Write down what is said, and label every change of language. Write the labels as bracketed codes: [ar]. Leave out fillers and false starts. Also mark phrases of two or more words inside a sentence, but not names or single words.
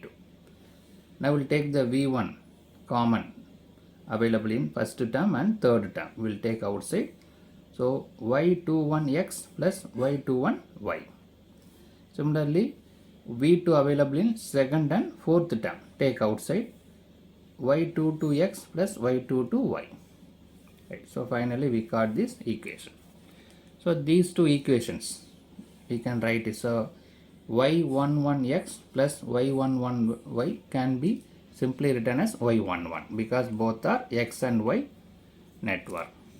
[en] Now we'll take the V1 common available in first term and third term. We'll take outside. So Y21X plus Y21Y. Similarly, V2 available in second and fourth term. Take outside. Y22X plus Y22Y. Right. So finally we got this equation. So these two equations we can write it. So Y11X plus Y11Y can be simply written as Y11 because both are X and Y network.